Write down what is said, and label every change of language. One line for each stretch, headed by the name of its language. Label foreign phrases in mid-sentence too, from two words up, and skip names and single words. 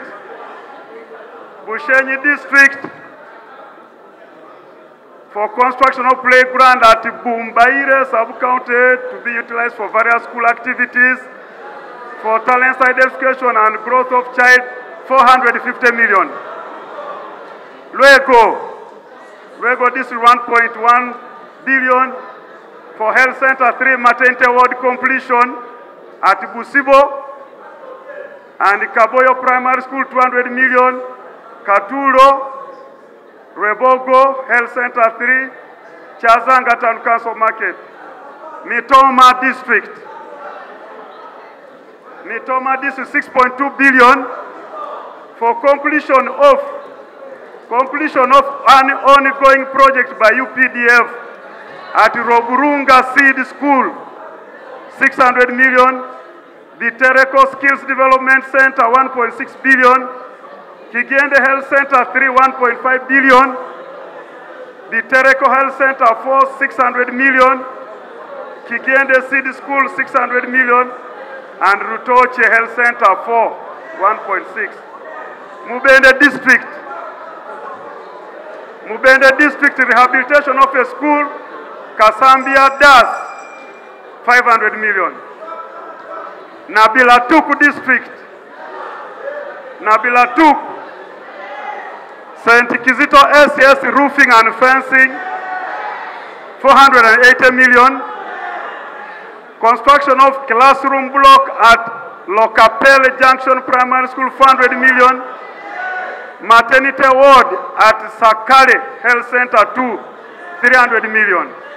English: Bushenyi District for construction of playground at Bumbaire sub-county to be utilized for various school activities, for talent identification and growth of child, 450 million. Luego District 1.1 billion for health center 3 maternity ward completion at Busibo, and Kaboyo Primary School 200 million, Katuro, Rebogo Health Center 3, Chazanga Town Council Market. Mitoma District 6.2 billion for completion of an ongoing project by UPDF at Roburunga Seed School, 600 million. The Tereko Skills Development Center, 1.6 billion. Kigende Health Center 3, 1.5 billion. The Tereko Health Center 4, 600 million. Kigende Seed School 600 million. And Rutoche Health Center 4, 1.6. Mubende District rehabilitation of a school, Kasambia Das 500 million. Nabila Tuku District, St. Kizito SS roofing and fencing, 480 million. Construction of classroom block at Lokapele Junction Primary School, 400 million. Maternity ward at Sakale Health Center 2, 300 million.